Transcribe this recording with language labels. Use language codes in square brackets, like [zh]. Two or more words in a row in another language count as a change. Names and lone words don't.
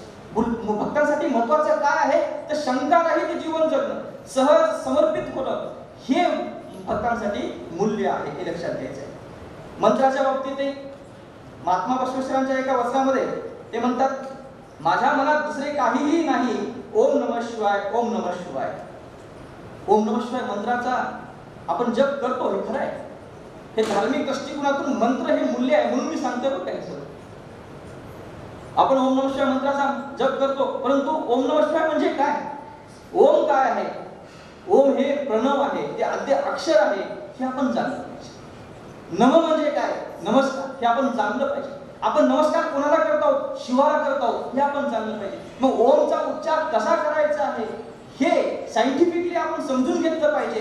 [mr] भक्तांसाठी महत्वाचं काय आहे तर शंका रहित जीवन जगणं, सहज समर्पित होणं, हे भक्तांसाठी मूल्य आहे, हे लक्षात घ्यायचं आहे. मंत्राच्या बाबतीत महात्मा बसवेश्वरांच्या एका वचनामध्ये ते म्हणतात, माझ्या मनात दुसरे काहीही नाही, [sa] ओम नमः शिवाय, ओम नमः शिवाय. ओम नमः शिवाय [mr] मंत्राचा आपण जप करतो हे खरं आहे, हे धार्मिक दृष्टिकोनातून मंत्र हे मूल्य आहे म्हणून मी सांगतो बरं काही सर. आपण [sa] ओम नमः शिवाय [mr] मंत्राचा जप करतो, परंतु [sa] ओम नमः शिवाय [mr] म्हणजे काय? ओम काय आहे? ओम हे प्रणव आहे, ते आद्य अक्षर आहे, हे आपण जाणलं पाहिजे. नम म्हणजे काय? नमस्कार, हे आपण जाणलं पाहिजे. आपण नमस्कार कोणाला करत आहोत? शिवाला करत आहोत, हे आपण जाणलं पाहिजे. मग ओमचा उच्चार कसा करायचा आहे हे सायंटिफिकली आपण समजून घेतलं पाहिजे.